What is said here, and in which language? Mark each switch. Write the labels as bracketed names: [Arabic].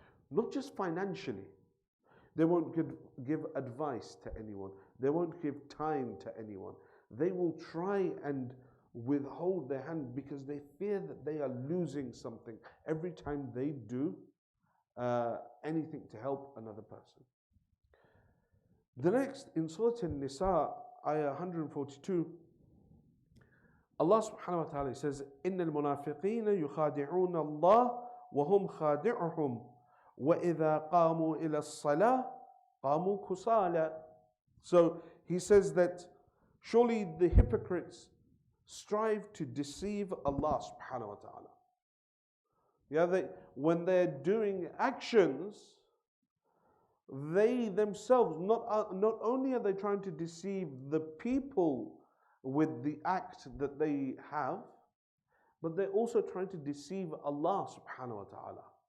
[English] Not just financially. They won't give advice to anyone. They won't give time to anyone. They will try and withhold their hand because they fear that they are losing something every time they do anything to help another person. The next, in Surah An-Nisa, ayah 142, Allah subhanahu wa ta'ala says, [Arabic] إِنَّ الْمُنَافِقِينَ يُخَادِعُونَ اللَّهَ وَهُمْ خَادِعُهُمْ وَإِذَا قَامُوا إِلَى الصَّلَاةِ قَامُوا كُسَالَى. [English] So he says that surely the hypocrites strive to deceive Allah subhanahu wa ta'ala. Yeah, when they're doing actions, they themselves, not only are they trying to deceive the people with the act that they have, but they're also trying to deceive Allah subhanahu wa ta'ala.